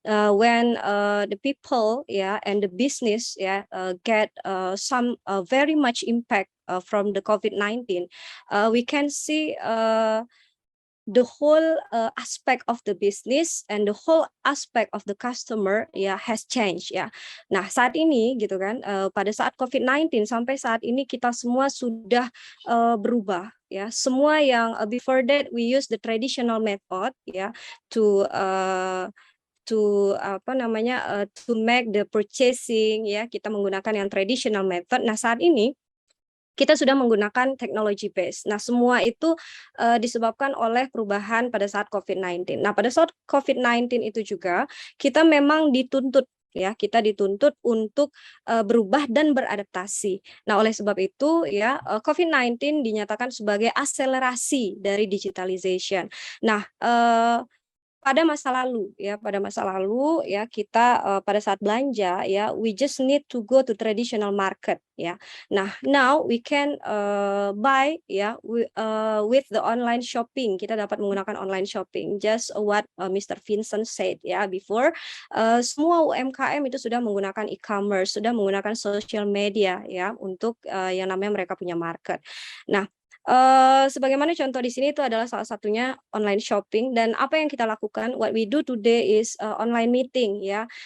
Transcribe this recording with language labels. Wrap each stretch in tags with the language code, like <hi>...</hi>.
<en>When the people, yeah, and the business, yeah, get some very much impact from the COVID-19, we can see the whole aspect of the business and the whole aspect of the customer ya has changed ya.</en> <id>Nah, saat ini gitu kan pada saat COVID-19 sampai saat ini kita semua sudah berubah ya. Semua yang</id> <en>before that we use the traditional method ya to to make the purchasing</en> <id>ya, kita menggunakan yang traditional method. Nah, saat ini kita sudah menggunakan teknologi base. Nah, semua itu disebabkan oleh perubahan pada saat COVID-19. Nah, pada saat COVID-19 itu juga kita memang dituntut ya, kita dituntut untuk berubah dan beradaptasi. Nah, oleh sebab itu ya COVID-19 dinyatakan sebagai akselerasi dari digitalization. Nah, pada masa lalu ya kita pada saat belanja ya</id> <en>we just need to go to traditional market</en> <id>ya.</id> <en>Nah, now we can buy ya with the online shopping.</en> <id>Kita dapat menggunakan online shopping.</id> <en>Just what Mr. Vincent said ya before,</en> <id>semua UMKM itu sudah menggunakan e-commerce, sudah menggunakan social media ya untuk yang namanya mereka punya market. Nah, sebagaimana contoh di sini itu adalah salah satunya online shopping, dan apa yang kita lakukan,</id> <en>what we do today is online meeting</en> <id>ya.</id>